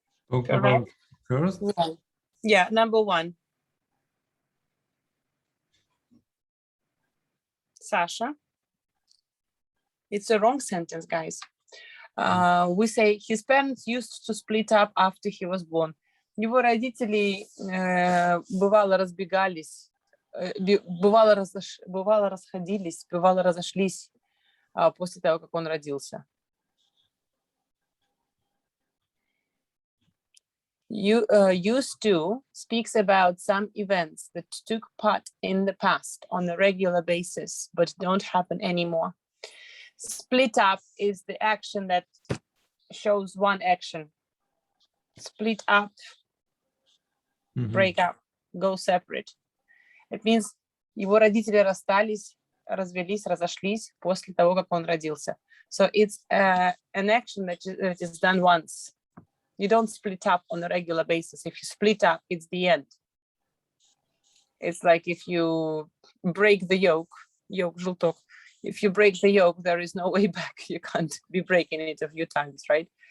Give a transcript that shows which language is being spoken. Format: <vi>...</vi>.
<en>Talk about first. Wrong. Yeah, number one. Sasha. It's a wrong sentence, guys. We say his parents used to split up after he was born.</en> <ru>Его родители бывало разбегались, бывало расходились, бывало разошлись после того, как он родился.</ru> <en>Used to speaks about some events that took part in the past on a regular basis, but don't happen anymore. Split up is the action that shows one action. Split up, break up, go separate. It means</en> <ru>его родители расстались, развелись, разошлись после того, как он родился.</ru> <en>So it's an action that is done once. You don't split up on a regular basis. If you split up, it's the end. It's like if you break the yoke, желток. If you break the yoke, there is no way back. You can't be breaking it a few times, right?</en>